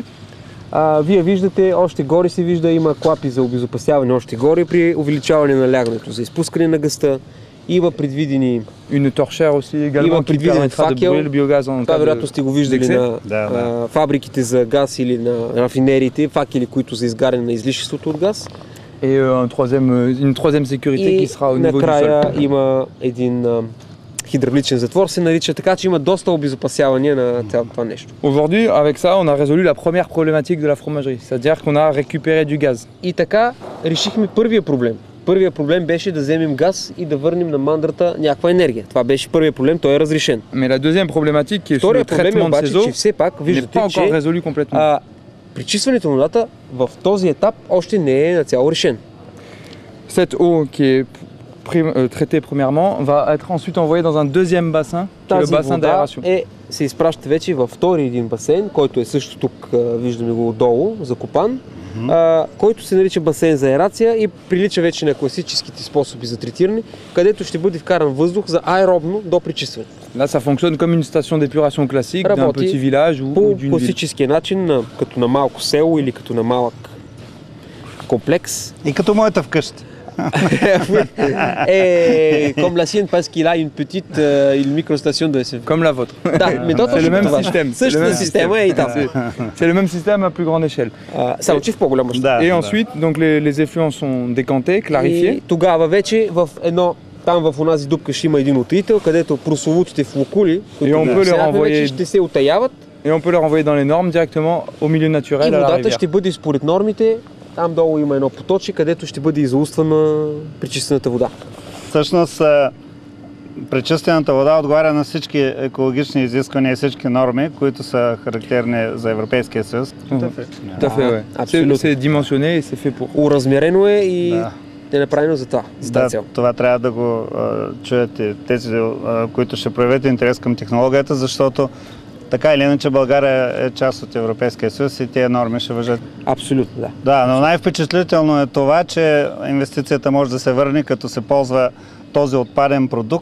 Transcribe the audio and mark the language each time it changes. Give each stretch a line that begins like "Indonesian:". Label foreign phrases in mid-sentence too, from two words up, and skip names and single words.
Bulgarian: Вие виждате, още горе се вижда, има клапи за обезопасяване още горе при увеличаване на лягането, за изпускане на газта. Има предвидени...
French: Une torchère aussi également qui permettra de brûler le biogaz en cas de...
Bulgarian: Това вероятно сте го виждали на фабриките за газ или на рафинериите, факели, които за изгаряне на излишеството от газ.
French: Et une troisième sécurité qui sera au niveau du sol.
Bulgarian: И накрая има един хидравличен затвор, се нарича, така че има доста обезопасяване на цялото това нещо.
French: Aujourd'hui, avec ça, on a résolu la première problématique de la fromagerie, c'est-à-dire qu'on a récupéré du gaz.
Bulgarian: И така решихме първия проблем. Първият проблем беше да вземем газ и да върнем на мандрата някаква енергия. Това беше първият проблем, той е разрешен.
French: Mais la deuxième problématique qui est sur le
Bulgarian: Вторият проблем е
French: traitement de
Bulgarian: обаче,
French: ces
Bulgarian: че
French: eaux
Bulgarian: все пак
French: n'est
Bulgarian: виждате,
French: pas encore
Bulgarian: че
French: résolu complètement.
Bulgarian: пречистването на водата в този етап още не е нацяло решен.
French: Cette eau qui est traitée premièrement va être ensuite envoyée dans un deuxième bassin, qui est le
Bulgarian: Тази
French: bassin
Bulgarian: вода
French: d'aération.
Bulgarian: се изпраща вече във втори един басейн, който е също тук, виждаме го отдолу, закопан, който се нарича басейн за аерация и прилича вече на класическите способи за третиране, където ще бъде вкаран въздух за аеробно до пречистване.
French: Là, ça fonctionne comme une station d'épuration classique d'un
Bulgarian: Работи
French: petit village ou
Bulgarian: по
French: d'une ville.
Bulgarian: класическия начин, като на малко село или като на малък комплекс. И като моята вкъщи.
French: Comme la sienne parce qu'il a une petite une microstation de SF. Comme la vôtre.
Bulgarian: Да, mais
French: C'est le même système.
Bulgarian: Същата система е и там.
French: C'est le même système à plus grande échelle.
Bulgarian: Само че в по-голяма мащаб. Да,
French: Et
Bulgarian: да.
French: ensuite, donc les effluents sont décantés, clarifiés.
Bulgarian: И тогава вече в едно там в онази дупка ще има един утаител, където прословутите флокули, които
French: on peut les renvoyer-
Bulgarian: вече ще се утаяват
French: Et on peut les renvoyer dans les normes directement au milieu naturel
Bulgarian: и
French: à la
Bulgarian: водата
French: rivière.
Bulgarian: ще бъде според нормите. Там долу има едно поточе, където ще бъде излъствана пречистената вода. Всъщност, пречистената вода отговаря на всички екологични изисквания и всички норми, които са характерни за Европейския съюз.
French: Tout à fait, ouais. Absolument. C'est dimensionné et c'est fait pour.
Bulgarian: Уразмерено е и Да. е направено за това, за Да, тази цел. това трябва да го чуят и тези, които ще проявят интерес към технологията, защото така или иначе България е част от Европейския съюз и тези норми ще важат. Абсолютно, да. Да, но най-впечатлително е това, че инвестицията може да се върне, като се ползва този отпаден продукт.